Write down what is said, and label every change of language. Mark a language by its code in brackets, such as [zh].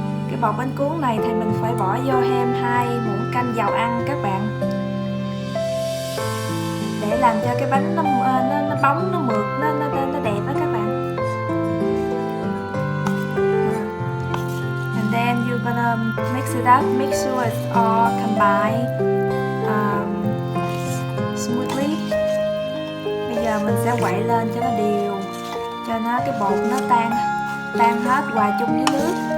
[vi] Cái bột bánh cuốn này thì mình phải bỏ vô thêm 2 muỗng canh dầu ăn các bạn, để làm cho cái bánh nó bóng, nó mượt, nó đẹp đó các bạn. [en] And then you're gonna mix it up, make sure it's all combined smoothly. [vi] Bây giờ mình sẽ quậy lên cho nó đều, cho nó cái bột nó tan hết, hòa chung với nước.